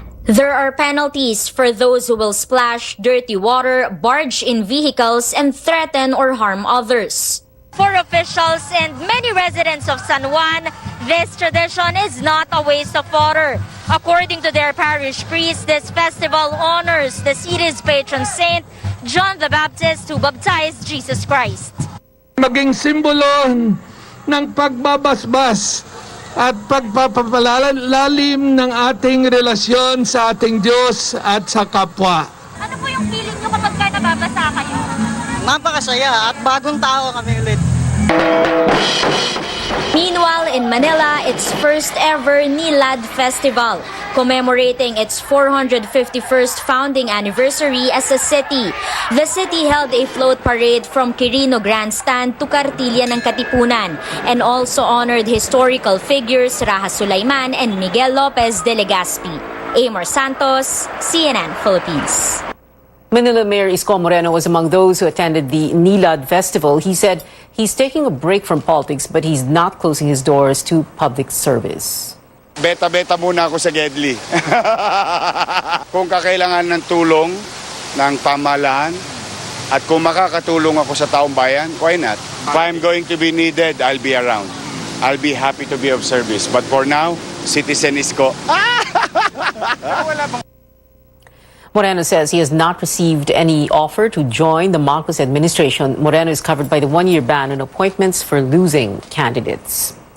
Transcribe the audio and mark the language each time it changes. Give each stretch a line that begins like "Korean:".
English: There are penalties for those who will splash dirty water, barge in vehicles, and threaten or harm others. For officials and many residents of San Juan, this tradition is not a waste of water. According to their parish priest, this festival honors the city's patron saint, John the Baptist, who baptized Jesus Christ.
Filipino: Maging simbolo ng pagbabasbas at pagpapalalim ng ating relasyon sa ating Diyos at sa kapwa. Ano po yung feeling nyo kapag nababasa kayo? Napakasaya at bagong tao kami ulit.
English: Meanwhile, in Manila, its first ever Nilad Festival, commemorating its 451st founding anniversary as a city. The city held a float parade from Quirino Grandstand to Kartilya ng Katipunan and also honored historical figures Raha Sulaiman and Miguel Lopez de Legazpi. Amor Santos, CNN Philippines. Manila Mayor Isko Moreno was among those who attended the Nilad Festival. He said he's taking a break from politics, but he's not closing his doors to public service.
Filipino: Beta-beta muna ako sa Gedli. Kung kakailangan ng tulong ng pamahalaan at kung makakatulong ako sa taong bayan,
English: why not? If I'm going to be needed, I'll be around. I'll be happy to be of service. But for now, Citizen Isko. Moreno says he has not received any offer to join the Marcos administration. Moreno is covered by the one-year ban on appointments for losing candidates.